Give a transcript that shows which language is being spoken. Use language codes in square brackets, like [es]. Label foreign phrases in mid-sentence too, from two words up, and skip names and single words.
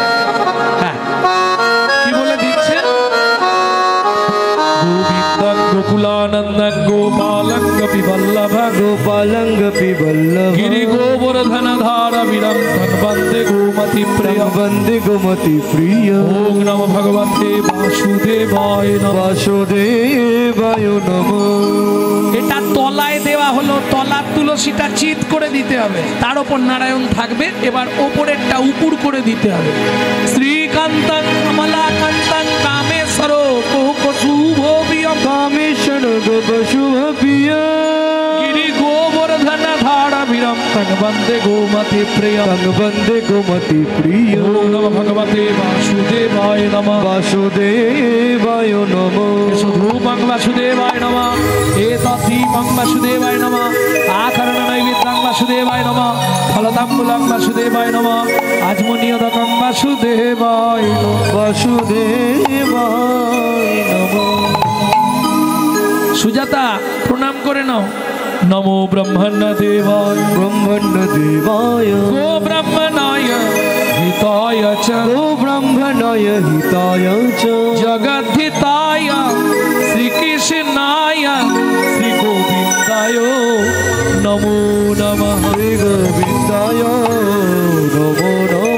[bn] হ্যাঁ, কি বলে দিচ্ছে? [sa] গোবিন্দং গোকুলানন্দং গোপালং গোপী বল্লভং গোপালং গোপী বল্লভ গিরি গোবর্ধন ধারবিরং বন্দে গোমতি প্রিয় বন্দে গোমতি প্রিয়। ওম নমো ভগবতে বাসুদেবায় নমঃ। বাসুদেবায় নমঃ। [bn] এটা তলায় দেওয়া হলো, তলার তুলসীটা চিৎ করে দিতে হবে, তার উপর নারায়ণ থাকবে। এবার ওপরেরটা উপুর করে দিতে হবে। [sa] শ্রীকান্তং কমলাকান্তং কামেশ্বর শুভবিয়ং কামেশ্বর শুভবিয়ং গিরি গোবর্ধন ধারবিরং বন্দে গোমতি প্রিয় বন্দে গোমতি প্রিয়। ওম নমো ভগবতে বাসুদেবায় নমঃ। বাসুদেবায় নমঃ। ধূপং বাসুদেবায় নমঃ। এতদ্দীপং বাসুদেবায় নমঃ। আকরণ নৈবেদ্যং বাসুদেবায় নমঃ। ফলতাম্বুলং বাসুদেবায় নমঃ। আজমনীয়দকং বাসুদেবায় নমঃ। বাসুদেবায় নমঃ। [bn] সুজাতা, প্রণাম করে নাও। [sa] নমো ব্রহ্মণ্য দেবায় ব্রহ্মণ্য দেবায় গো ব্রহ্মণায় হিতায় চ গো ব্রহ্মণায় হিতায় চ জগদ্ধিতায় শ্রীকৃষ্ণায় শ্রী গোবিন্দায় নমো নমঃ। শ্রী গোবিন্দায় নমো নমঃ।